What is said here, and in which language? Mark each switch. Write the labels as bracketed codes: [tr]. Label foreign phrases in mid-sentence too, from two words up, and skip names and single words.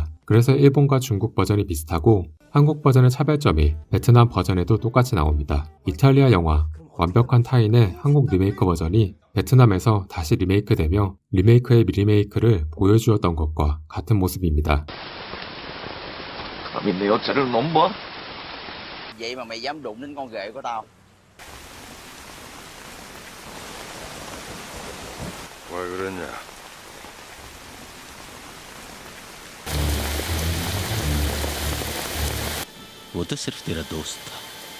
[ko] 그래서 일본과 중국 버전이 비슷하고 한국 버전의 차별점이 베트남 버전에도 똑같이 나옵니다. 이탈리아 영화 완벽한 타인의 한국 리메이크 버전이 베트남에서 다시 리메이크되며 리메이크의 리메이크를 보여주었던 것과 같은 모습입니다. 감히 내 여자를 넘봐? [vi] Vậy mà mày dám đụng đến con ghệ của tao? [ko] 왜 그랬냐? [ja] 私ら二人はどうした